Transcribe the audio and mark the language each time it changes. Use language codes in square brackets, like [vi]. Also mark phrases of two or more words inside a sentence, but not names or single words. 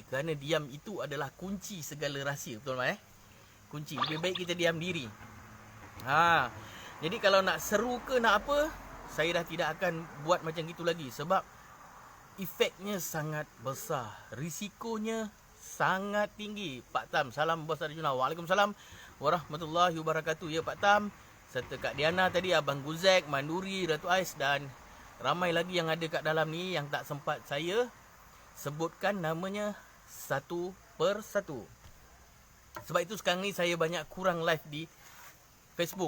[ms] Kerana diam itu adalah kunci segala rahsia. Betul tak Kunci. Lebih baik kita diam diri. Jadi kalau nak seru ke nak apa, saya dah tidak akan buat macam gitu lagi. Sebab efeknya sangat besar. Risikonya sangat tinggi. Pak Tam, salam Bos Arjuna. [ar] وعليكم السلام ورحمة الله وبركاته. [ms] Ya Pak Tam, serta Kak Diana tadi, Abang Guzek, Manduri, Ratu Ais dan ramai lagi yang ada kat dalam ni yang tak sempat saya sebutkan namanya satu per satu. Sebab itu sekarang ni saya banyak kurang live di Facebook.